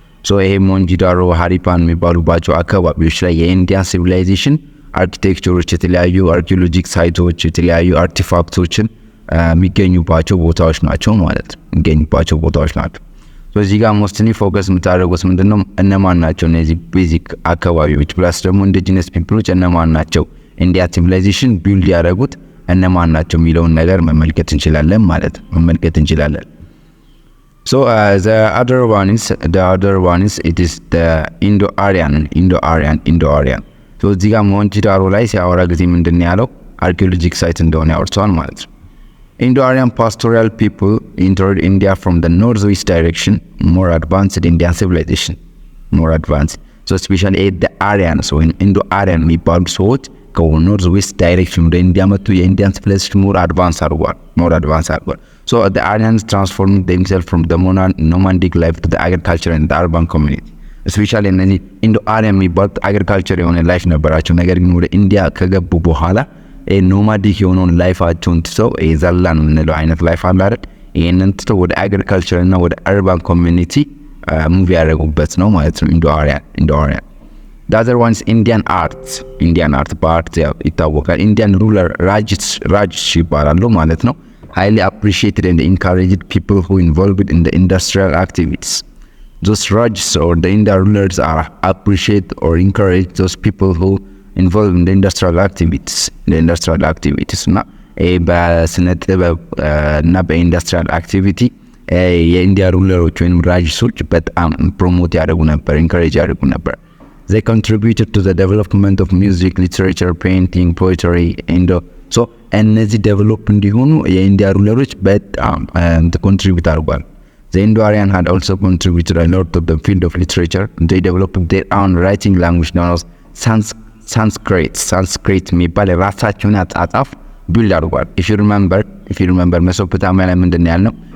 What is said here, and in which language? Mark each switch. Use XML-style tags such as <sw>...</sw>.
<am>So ይሄ Mohenjo-daro Harappan የሚባሉባቸው አካባቢዎች ላይ የኢንዲያ ሲቪላይዜሽን አርኪቴክቸሮች፣ የተለያዩ አርኪኦሎጂክ ሳይቶች፣ የተለያዩ አርቲፋክቶችን የሚገኙባቸው ቦታዎች ናቸው ማለት ነው። የሚገኙባቸው ቦታዎች ናቸው። እዚህ ጋር ሞስትሊ ፎከስ የምታደርጉት ምንድነው እነማን ናቸው እነዚህ ቤዚክ አካባቢዎች ፕላስ ደግሞ ኢንዲጂነስ ፒፕሎች እነማን ናቸው ኢንዲያ ሲቪላይዜሽን ቢልድ ያደረጉት እነማን ናቸው የሚለውን ነገር መመልከት እንችላለን ማለት ነው። መመልከት እንችላለን።</am> <en>So the other one is it is the Indo-Aryan.</en> <am>So እዚህ ጋር ሞሄንጆ-ዳሮ ላይ ሲያወራ ጊዜ ምንድነው ያለው አርኪኦሎጂክ ሳይት እንደሆነ ያወርቷል ማለት ነው።</am> <en>Indo-Aryan pastoral people entered India from the northwest direction, more advanced Indian civilization, more advanced. So especially the Aryans,</en> <am>so in Indo-Aryan የሚባሉ ሰዎች ከnorthwest direction ወደ ኢንዲያ መጡ። የኢንዲያን civilization more advanced አድርጓል።</am> <en>So the Aryans transformed themselves from the nomadic life to the agriculture and the urban community.</en> <am>Especially እነዚህ Indo-Aryan የሚባሉት agriculture የሆነ ላይፍ ነበራቸው። ነገር ግን ወደ ኢንዲያ ከገቡ በኋላ ኖማዲክ የሆነውን ላይፋቸውን ትተው ዘላን የምንለው አይነት ላይፍ አለ አይደል? ይሄንን ትተው ወደ አግሪካልቸር እና ወደ አርባን ኮሚኒቲ ሙቭ ያደረጉበት ነው ማለት ነው Indo-Aryan.</am> <en>The other one is Indian art</en> <am>በአርት ይታወቃል።</am> <en>Indian ruler rajas</en> <am>ይባላሉ ማለት ነው።</am> <en>highly appreciated and encouraged people who involved in the industrial activities. Those rajas or the Indian rulers are appreciate or encourage those people who involved in the industrial activities</en> <am>እና በስነ ጥበብ እና በኢንዱስትሪያል አክቲቪቲ የኢንዲያ ሩለሮች ወይም ራጅሶች በጣም ፕሮሞት ያደርጉ ነበር፣ ኢንካሬጅ ያደርጉ ነበር።</am> <en>They contributed to the development of music, literature, painting, poetry so</en> <am>እነዚህ ዴቨሎፕ እንዲሆኑ የኢንዲያ ሩለሮች በጣም ኮንትሪቢዩት አድርጓል።</am> <en>The Indo-Aryan had also contributed a lot to the field of literature. They developed their own writing language known as</en> <am>ሳንስክሪት የሚባል ራሳቸውን አጻጻፍ ቢልድ አድርጓል።</am> <en>if you remember</en> <am>ሜሶፖታሚያ ላይ ምንድን ያልነው</am>